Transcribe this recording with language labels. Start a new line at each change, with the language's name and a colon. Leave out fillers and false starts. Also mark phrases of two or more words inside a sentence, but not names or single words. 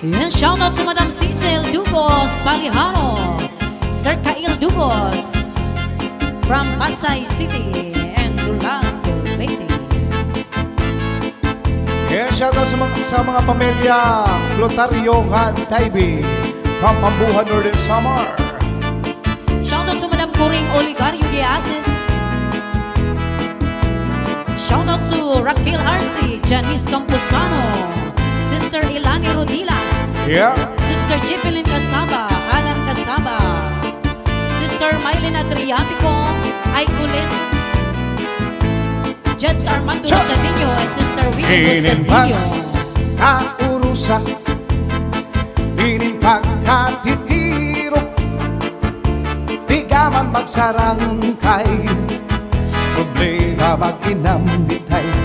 English: again, shout out to Madam Cecil Dugos Paliharo, Sir Kail Dugos from Pasay City and Durango, Leyte. Yeah, shout out
Waray: sa mga pamilya
English: Lotario Taibi from Pambuhan, Northern Samar. Shout out to Madam Coring Oligario Diasis. Shout out to Raquel Arce, Janice Campusano, Sister Ilani Rodilas, Yeah. Sister Jefelyn Casaba, Alan Casaba, Sister Mylene Adriatico, Aikulit, Judge Armando Rosadillo, and Sister Winnie Rosadillo.
Waray: Kaurusan, inin pagkatitiro, di gaman magsarangkay, problema magkinambitay.